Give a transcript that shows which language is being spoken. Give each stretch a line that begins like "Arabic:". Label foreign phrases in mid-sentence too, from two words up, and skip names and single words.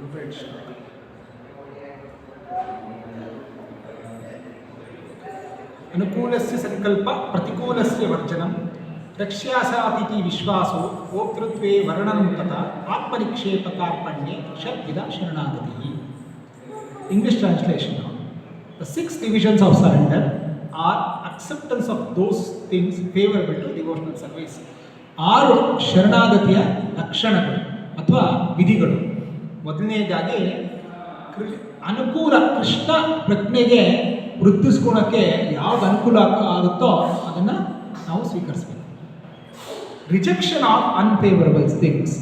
Sanskrit: ಅನುಕೂಲಸ್ಯ ಸಂಕಲ್ಪ ಪ್ರತಿಕೂಲಸ್ಯ ವರ್ಜನಂ ರಕ್ಷ್ಯಾಸಾತಿಥಿ ವಿಶ್ವಾಸೋ ಭೋಕ್ತೃತ್ವೇ ವರ್ಣನಂ ತಥಾ ಆತ್ಮನಿಕ್ಷೇಪ ಕಾರ್ಪಣ್ಯೆ ಷಡ್ವಿಧ ಶರಣಾಗತಿ.
English: English translation. The 6 divisions of surrender are acceptance of those things favorable to devotional service.
Kannada: 6 ಶರಣಾಗತಿಯ ಲಕ್ಷಣಗಳು ಅಥವಾ ವಿಧಿಗಳು. ಮೊದಲನೇದಾಗಿ ಅನುಕೂಲ, ಕೃಷ್ಣ ಪ್ರಜ್ಞೆಗೆ ವೃದ್ಧಿಸ್ಕೊಳ್ಳೋಕ್ಕೆ ಯಾವ್ದು ಅನುಕೂಲ ಆಗುತ್ತೋ ಅದನ್ನು ನಾವು ಸ್ವೀಕರಿಸಬೇಕು.
English: rejection of unfavorable things.